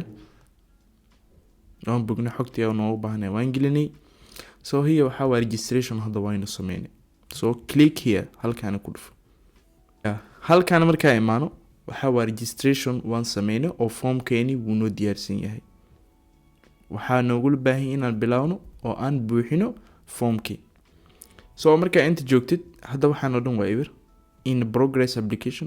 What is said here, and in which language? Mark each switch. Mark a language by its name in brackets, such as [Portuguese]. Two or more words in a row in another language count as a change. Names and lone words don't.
[Somali] waan bogna xogtii oo noo baahnay waan gelinay. [English] So here [Somali] waxaa waa registration hadda waynu sameynay. [English] So click here [Somali] halkaan ku dhufo. halkaan markaa imaano waxaa waa registration waan sameynay oo formkeeni wuu noo diyaarsan yahay. waxaa noogu baahan inaan bilaawno oo aan buuxino formkii. So markaa inta joogtid hadda waxaan oo dhan waa eber [English] in progress application.